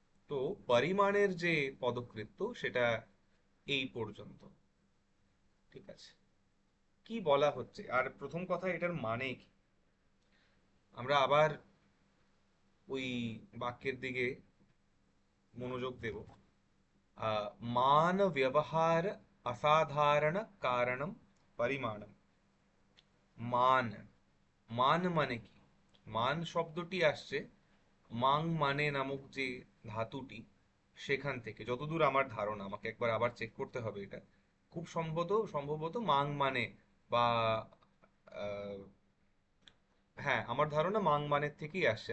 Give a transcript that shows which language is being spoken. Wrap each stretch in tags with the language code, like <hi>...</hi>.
<bn>তো পরিমাণের যে পদকৃত্য সেটা এই পর্যন্ত। ঠিক আছে, কি বলা হচ্ছে আর প্রথম কথা এটার মানে কি। আমরা আবার ওই বাক্যের দিকে মনোযোগ দেব।</bn> <sa>मान व्यवहार असाधारण कारणम परिमाणम।</sa> <bn>মান, মান মানে কি? মান শব্দটি আসছে মাং মানে নামক যে ধাতুটি সেখান থেকে, যতদূর আমার ধারণা। আমাকে একবার আবার চেক করতে হবে এটা। খুব সম্ভবত মাং মানে বা আহ, হ্যাঁ, আমার ধারণা মাং মানের থেকেই আসছে।</bn>